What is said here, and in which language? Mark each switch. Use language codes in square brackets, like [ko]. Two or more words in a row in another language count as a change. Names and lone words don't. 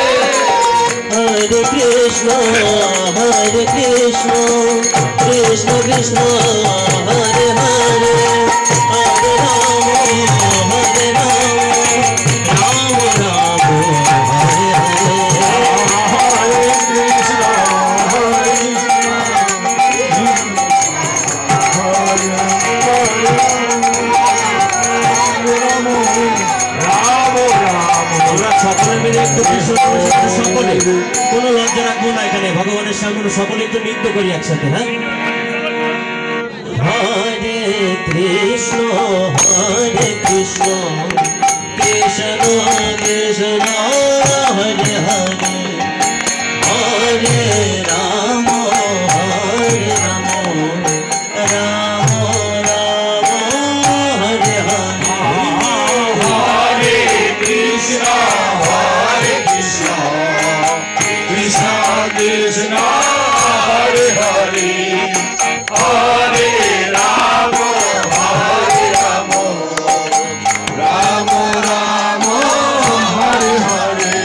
[sa] Hare Krishna, Krishna Krishna, Hare Hare, Hare Rama, Rama Rama, Hare Hare. Hare Krishna, [bn] আমরা সকলে মিলে একটু কৃষ্ণ সকলে কোনো লজ্জা রাখবো না এখানে ভগবানের সামনে সকলে একটু নৃত্য করি একসাথে হ্যাঁ [sa] হরে কৃষ্ণ কৃষ্ণ কৃষ্ণ হরে হরে হরে রাম রাম রাম হরে হরে Hare Krishna, Krishna Krishna, Hare Hare, Hare Rama, Rama Rama, Hare Hare.